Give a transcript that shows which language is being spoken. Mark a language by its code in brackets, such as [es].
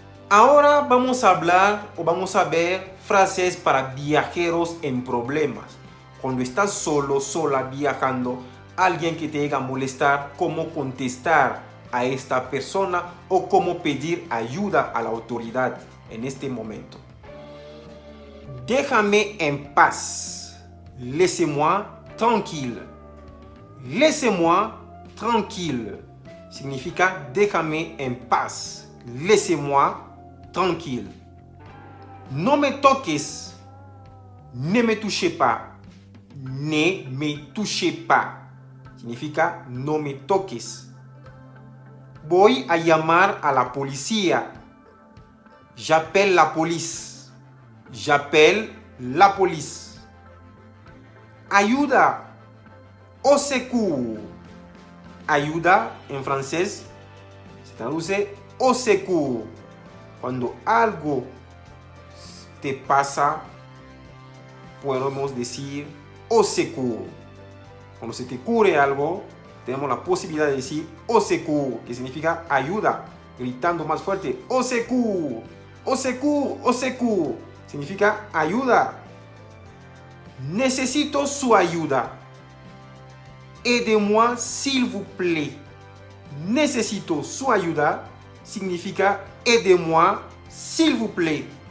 [es] Ahora vamos a hablar o vamos a ver frases para viajeros en problemas. Cuando estás solo, sola, viajando, alguien que te llega a molestar, cómo contestar a esta persona o cómo pedir ayuda a la autoridad en este momento. Déjame en paz. [fr] Laissez-moi tranquille. Laissez-moi tranquille. [es] Significa déjame en paz. [fr] Laissez-moi tranquille. [es] No me toques. [fr] Ne me touchez pas. Ne me touchez pas. [es] Significa no me toques. Voy a llamar a la policía. [fr] J'appelle la police. J'appelle la police. [es] Ayuda. au secours. Ayuda en francés se traduce au secours. Cuando algo te pasa, podemos decir au secours. Cuando se te ocurre algo, tenemos la posibilidad de decir au secours, que significa ayuda, gritando más fuerte, au secours, au secours, au secours, significa ayuda. Necesito su ayuda. [fr] Aidez-moi s'il vous plaît. [es] Necesito su ayuda significa [fr] aidez-moi s'il vous plaît.